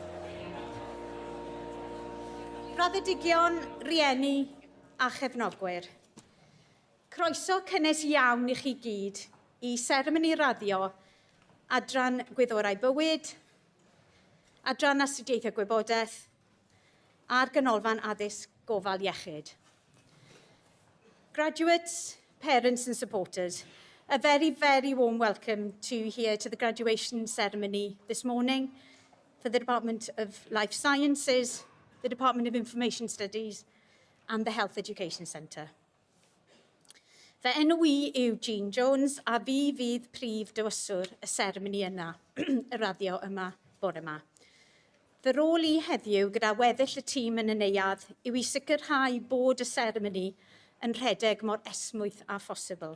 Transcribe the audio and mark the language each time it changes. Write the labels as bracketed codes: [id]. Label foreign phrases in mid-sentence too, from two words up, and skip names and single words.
[cy] Graddedigion, rieni a chefnogwyr. Croeso cynnes iawn i chi gyd i Seremoni raddio adran Gwyddorau Bywyd, adran Astudiaethau Gwybodaeth a'r Ganolfan Addysg Gofal Iechyd. [en] Graduates, parents and supporters, a very, very warm welcome to here to the graduation ceremony this morning for the Department of Life Sciences, the Department of Information Studies and the Health Education Centre. [cy] Fy enw I yw Jean Jones a fi fydd prif dywyswr y seremoni yna, y raddio yma, bore yma. Fy rôl I heddiw gyda weddill y tîm yn y neuadd yw I sicrhau bod y seremoni yn rhedeg mor esmwyth a phosibl.